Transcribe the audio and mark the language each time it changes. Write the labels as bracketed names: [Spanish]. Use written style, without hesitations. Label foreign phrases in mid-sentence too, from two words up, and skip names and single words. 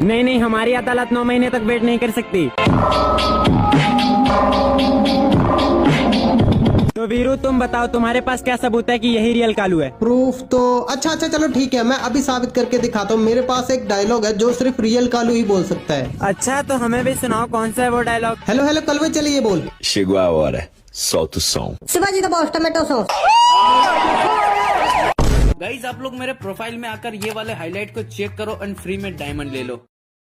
[Hindi] नहीं, हमारी अदालत 9 महीने तक वेट नहीं कर सकती। तो वीरू तुम बताओ, तुम्हारे पास क्या सबूत है कि यही रियल कालू है? प्रूफ तो अच्छा चलो ठीक है, मैं अभी साबित करके दिखाता हूँ। मेरे पास एक डायलॉग है जो सिर्फ रियल कालू ही बोल सकता है। अच्छा तो हमें भी सुनाओ, कौन सा है वो डायलॉग? हेलो कलवे, चलिए बोल। [Portuguese] Chegou a hora. Solta o som. [English] Shivaji the Boss tomato sauce. [Hindi] गाइज आप लोग मेरे प्रोफाइल में आकर ये वाले हाईलाइट को चेक करो [English] and free [Hindi] में डायमंड ले लो।